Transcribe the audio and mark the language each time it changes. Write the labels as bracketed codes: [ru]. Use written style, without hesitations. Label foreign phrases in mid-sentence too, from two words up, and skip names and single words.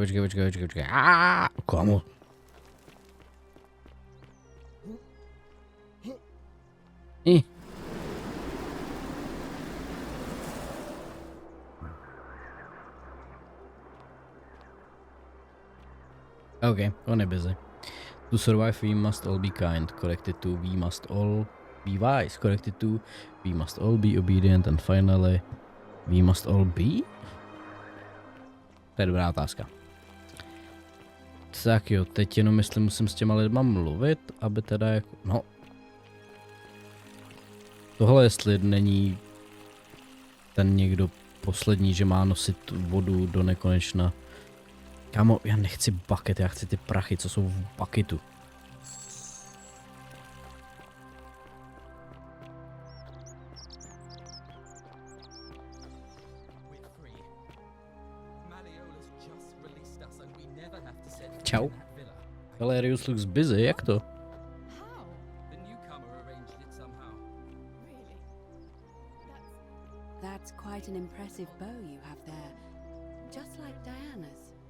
[cs] Komu? Okay, on je busy. [en] To survive we must all be kind, corrected to we must all be wise, corrected to we must all be obedient and finally we must all be? [cs] To je dobrá otázka. Tak jo, teď jenom myslím, musím s těma lidma mluvit, aby teda jako, no. Tohle jestli není ten někdo poslední, že má nosit vodu do nekonečna. Kámo, já nechci bucket, já chci ty prachy, co jsou v bucketu. Čau. [en] Valerius looks busy, [cs] jak to? [en] That's quite an impressive bow you have there. Just like Diana's.